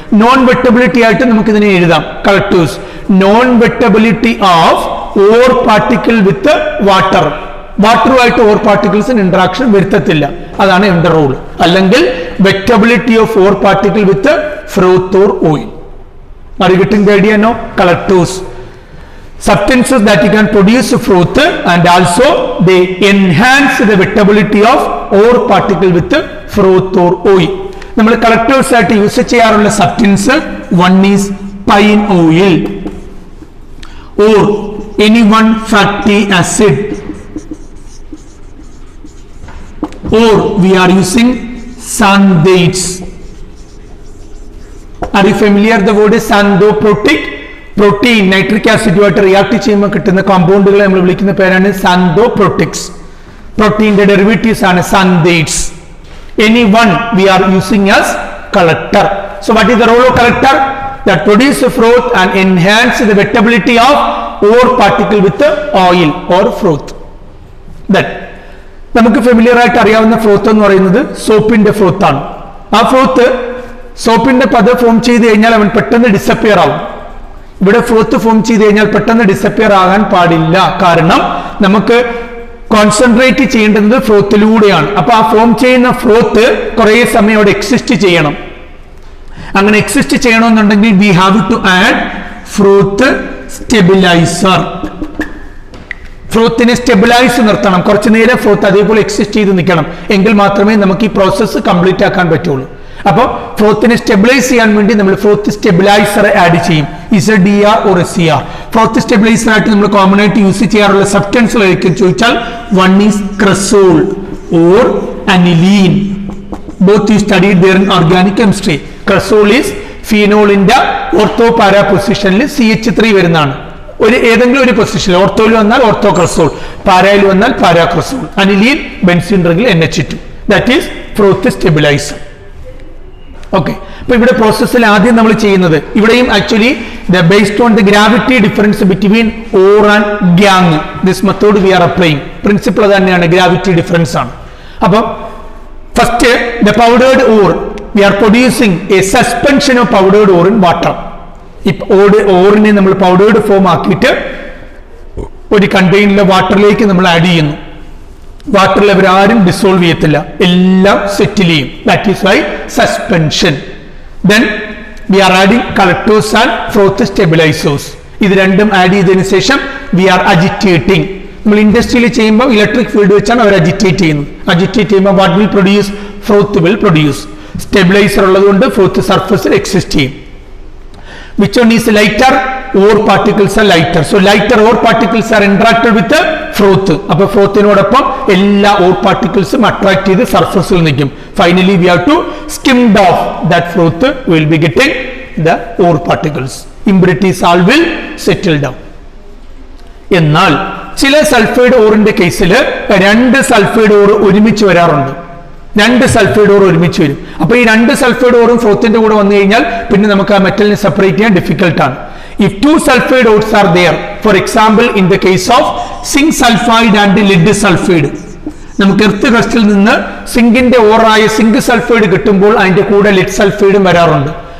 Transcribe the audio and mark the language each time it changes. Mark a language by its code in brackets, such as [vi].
[en] non wettability [ml] ആയിട്ട് നമുക്ക് ഇതിനെ എഴുതാം. [en] Collectors non wettability of ore particle with water. [ml] വാട്ടറുമായിട്ട് or പാർട്ടിക്കിൾസിന് interaction വരുത്തത്തില്ല, അതാണ് എന്റെ റോൾ. [en] അല്ലെങ്കിൽ wettability of ore particle with froth or oil. Are you getting the idea now? Collectors, substances that you can produce froth and also they enhance the wettability of ore particle with froth or oil. [ml] നമ്മൾ collectors ആയിട്ട് use ചെയ്യാറുള്ള substance, [en] one is pine oil or any one fatty acid, or we are using xanthates. Are you familiar the word is xanthoprotic? [ml] Protein nitric ആസിഡുമായിട്ട് react ചെയ്യുമ്പോൾ കിട്ടുന്ന കോമ്പൗണ്ടുകളെ നമ്മൾ വിളിക്കുന്ന പേരാണ് xanthoprotics. പ്രോട്ടീന്റെ derivatives ആണ് xanthates. [en] Any one we are using as collector. So what is the role of collector? That produce froth and enhance the wettability of ore particle with oil or froth. [ml] That നമുക്ക് familiar ആയിട്ട് അറിയാവുന്ന ഫ്രോത്ത് എന്ന് പറയുന്നത് സോപ്പിന്റെ ഫ്രോത്ത് ആണ്. ആ ഫ്രോത്ത് സോപ്പിന്റെ പത form ചെയ്ത് കഴിഞ്ഞാൽ അവൻ പെട്ടെന്ന് ഡിസപ്പിയർ ആവും. ഇവിടെ ഫ്രോത്ത് ഫോം ചെയ്ത് കഴിഞ്ഞാൽ പെട്ടെന്ന് ഡിസപ്പിയർ ആകാൻ പാടില്ല. കാരണം നമുക്ക് കോൺസെൻട്രേറ്റ് ചെയ്യേണ്ടത് ഫ്രോത്തിലൂടെയാണ്. അപ്പൊ ആ ഫോം ചെയ്യുന്ന ഫ്രോത്ത് കുറെ സമയം അവിടെ എക്സിസ്റ്റ് ചെയ്യണം. അങ്ങനെ എക്സിസ്റ്റ് ചെയ്യണമെന്നുണ്ടെങ്കിൽ [en] We have to add froth stabiliser. [ml] ഫ്രോത്തിനെ stabilise നിർത്തണം. കുറച്ചു നേരം ഫ്രോത്ത് അതേപോലെ എക്സിസ്റ്റ് ചെയ്ത് നിൽക്കണം. എങ്കിൽ മാത്രമേ നമുക്ക് ഈ പ്രോസസ്സ് കംപ്ലീറ്റ് ആക്കാൻ പറ്റുള്ളൂ. അപ്പോൾ ഫ്രോത്തിനെ സ്റ്റെബിലൈസ് ചെയ്യാൻ വേണ്ടി നമ്മൾ ഫ്രോത്ത് സ്റ്റെബിലൈസർ ആഡ് ചെയ്യും. ZDR or SCR. ഫ്രോത്ത് സ്റ്റെബിലൈസർ ആയിട്ട് നമ്മൾ കോമൺ ആയിട്ട് യൂസ് ചെയ്യാറുള്ള സബ്സ്റ്റൻസുകളായിരിക്കും ചോദിച്ചാൽ, [en] One is cresol or aniline both you studied there in organic chemistry. Cresol is phenol in the ortho para position CH3 വരുന്നതാണ്. [ml] ഒരു ഏതെങ്കിലും ഒരു പൊസിഷനിൽ ഓർത്തോയിൽ വന്നാൽ ഓർത്തോ ക്രസോൾ, പാരയിൽ വന്നാൽ para ക്രസോൾ, aniline benzene റിംഗിൽ NH2. [en] That is froth stabiliser. Okay, [ml] അപ്പൊ ഇവിടെ പ്രോസസ്സിൽ ആദ്യം നമ്മൾ ചെയ്യുന്നത്, ഇവിടെയും [en] Actually based on the gravity difference between ore and gangue, this method we are applying. [ml] Principle തന്നെയാണ്, ഗ്രാവിറ്റി ഡിഫറൻസ് ആണ്. അപ്പം [en] First the powdered ore we are producing a suspension of powdered ore in water. [ml] ഈ ഓറിനെ നമ്മൾ powdered form ആക്കിയിട്ട് ഒരു കണ്ടെയ്നറിലെ വാട്ടറിലേക്ക് നമ്മൾ add ചെയ്യുന്നു. വാട്ടറിൽ അവരാരും ഡിസോൾവ് ചെയ്യത്തില്ല, എല്ലാം സെറ്റിൽ ചെയ്യും. [en] That is why suspension. Then we are adding collectors and froth stabilisers. [ml] ഇത് രണ്ടും ആഡ് ചെയ്തതിനു ശേഷം [en] We are agitating. [ml] നമ്മൾ ഇൻഡസ്ട്രിയിൽ ചെയ്യുമ്പോൾ ഇലക്ട്രിക് ഫീൽഡ് വെച്ചാണ് അവർ അജിറ്റേറ്റ് ചെയ്യുന്നത്. [en] Agitate ചെയ്യുമ്പോൾ what will produce? Froth will produce. [ml] Stabiliser ഉള്ളതുകൊണ്ട് ഫ്രോത്ത് സർഫസിൽ എക്സിസ്റ്റ് ചെയ്യും. [en] Which one is lighter? Ore particles are lighter. So lighter ore particles are interacted with the froth. [ml] അപ്പോൾ ഫ്രോത്തിനോടൊപ്പം എല്ലാ ore particles അട്രാക്ട് ചെയ്ത് സർഫസിൽ നിൽക്കും. [en] Finally we have to skimmed off that froth. We will be getting the ore particles. Impurities all will settle down. [ml] എന്നാൽ ചില sulphide ഓറിന്റെ കേസിൽ രണ്ട് sulphide or ഒരുമിച്ച് വരാറുണ്ട്. രണ്ട് സൾഫൈഡ് ഓർ ഒരുമിച്ച് വരും. അപ്പൊ ഈ രണ്ട് സൾഫൈഡ് ഓറും ഫ്രോത്തിന്റെ കൂടെ വന്നു കഴിഞ്ഞാൽ പിന്നെ നമുക്ക് ആ മെറ്റലിനെ സെപ്പറേറ്റ് ചെയ്യാൻ ഡിഫിക്കൽട്ട് ആണ്. [en] if two sulphide ores are there, for example in the case of zinc sulphide and lead sulphide, [ml] നമുക്ക് എർത്ത് ക്രസ്റ്റിൽ നിന്ന് സിങ്കിന്റെ ഓറായ സിങ്ക് സൾഫൈഡ് കിട്ടുമ്പോൾ അതിന്റെ കൂടെ ലെഡ് സൾഫൈഡും വരാറുണ്ട്.